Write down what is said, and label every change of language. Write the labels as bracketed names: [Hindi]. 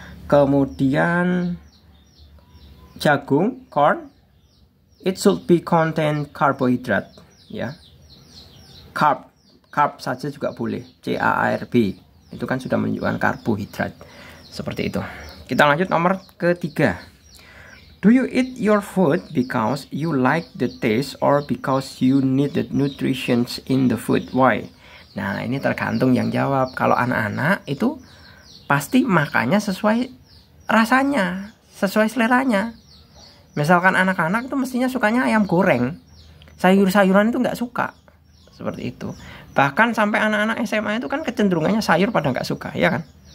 [Indonesian] Kemudian jagung, corn, [English] It should be contain carbohydrate, ya. Carb [Indonesian] saja juga boleh, [English] CARB. [Indonesian] Itu kan sudah menunjukkan karbohidrat. Seperti itu. Kita lanjut nomor ketiga. [English] Do you eat your food because you like the taste or because you need the nutrition in the food? Why? [Indonesian] Nah, ini tergantung yang jawab. Kalau anak-anak itu pasti makannya sesuai rasanya, sesuai seleranya. Misalkan anak-anak itu mestinya sukanya ayam goreng, sayur-sayuran itu nggak suka. Seperti itu. Bahkan sampai anak-anak SMA itu kan kecenderungannya sayur pada nggak suka, ya kan?